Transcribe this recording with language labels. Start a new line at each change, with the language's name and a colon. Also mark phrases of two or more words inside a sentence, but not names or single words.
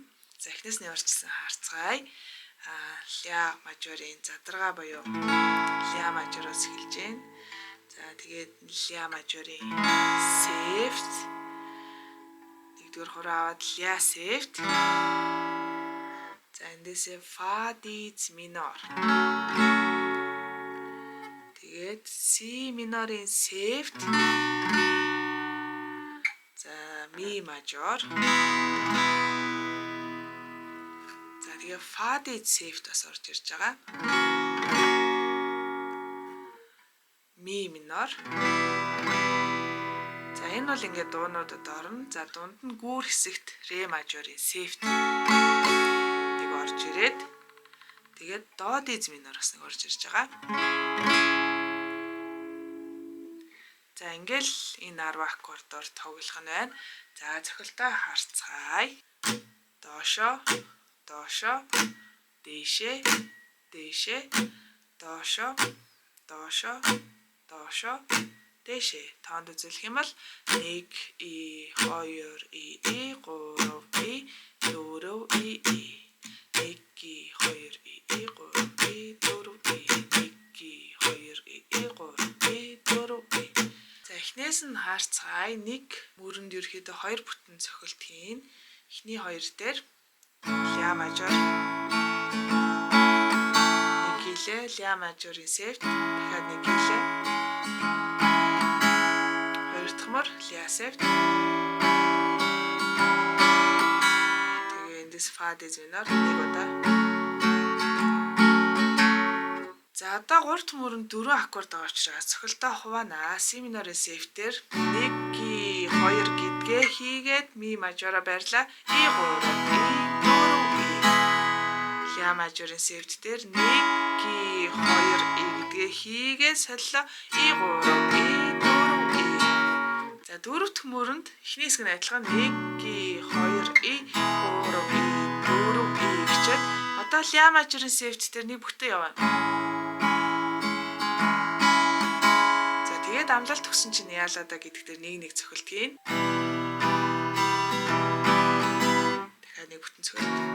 Mongolian: За эхнээс нь яварчсан харцгаая. Ля мажорын задрага буюу ля мажороос эхэлж байна. За тэгээд ля мажорын сефт. Нэгдүгээр хураа аваад ля сефт. За эндээсээ фа диез минор. Тэгээд си минорын сефт. За ми мажор. За тэгээд фа диез сефт бас орж ирж байгаа. Ми минор. За энэ бол ингээд дуунуудад орно. За дунд нь гүүр хэсэгт ре мажорын сефт орж ирээд тэгээд до диез минороос нэг орж ирж байгаа. За ингээл энэ 10 аккордоор тоглох нь байна. За цохилтоо харцгаая. Доошо, доошо, дээшээ, дээшээ, доошо, доошо, доошо, дээшээ. Тоонд үзүүлэх юм бол 1 и 2 и 3 и 4 и 1, 2, 3, 4. За эхнээс нь хаарцгаая. Нэг мөрөнд ерөөхдөө 2 бүтэн цохилт хийн. Эхний 2 дээр ля мажор. Нэг гэлээ ля мажорын сефт. Дахиад нэг гэлээ. Хоёр дахь мөр ля сефт. Фа диез минор нэг удаа. За одоо 3 дахь мөрөнд 4 аккорд байгаа учраас цохилтоо хуваана. Си минорын сефтээр 1 ги 2 гэдгээ хийгээд ми мажороо барьлаа. И 3 и 4 и. Ля мажорын сефтээр 1 ги 2 и гэдгээ хийгээд солилоо. И 3 и 4 и. За 4 дахь мөрөнд эхний хэсэг нь адилхан 1 ги 2 и 3 и. Одоо ля мажорын сефт дээр нэг бүтэн яваа. За тэгээд амлалт төгсөн чинь яалаа да гэдэг дээр нэг цохилт хийн. Дахиад нэг бүтэн цохилт.